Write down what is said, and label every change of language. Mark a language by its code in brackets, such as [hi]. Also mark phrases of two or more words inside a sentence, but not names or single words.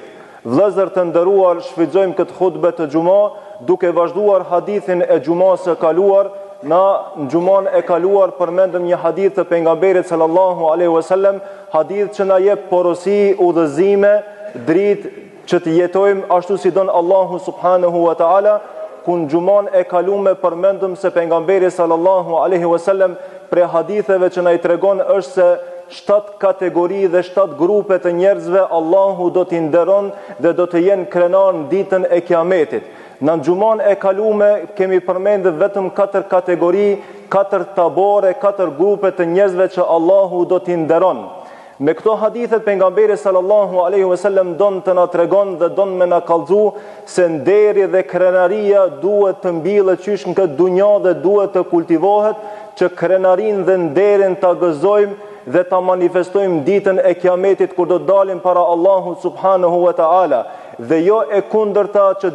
[sq] Vëllezër të nderuar, shfrytëzojmë këtë hutbë të xumë duke vazhduar hadithin e xumas së kaluar. Në xumën e kaluar përmendëm një hadith të pejgamberit [ar] صلى الله عليه وسلم, [sq] hadith që na jep porosi, udhëzime, dritë që të jetojmë ashtu si don Allahu [ar] سبحانه وتعالى. [sq] Ku në xumën e kaluar përmendëm se pejgamberi [ar] صلى الله عليه وسلم [sq] për haditheve që na I tregon është se 7 kategori dhe 7 grupe të njerëzve Allahu do t'i nderon dhe do të jenë krenar në ditën e kiametit. Në xumën e kaluar kemi përmendur vetëm 4 kategori, 4 tabore, 4 grupe të njerëzve që Allahu do t'i nderon. Me këto hadithet pejgamberi [ar] صلى الله عليه وسلم [sq] don të na tregon dhe don me na kallëzu se nderi dhe krenaria duhet të mbillet qysh në këtë dunjë dhe duhet të kultivohet, që krenarin dhe nderin ta gëzojmë dhe ta manifestojmë ditën e kiametit kur do dalim para Allahut [ar] سبحانه وتعالى, [sq] dhe jo e kundërta që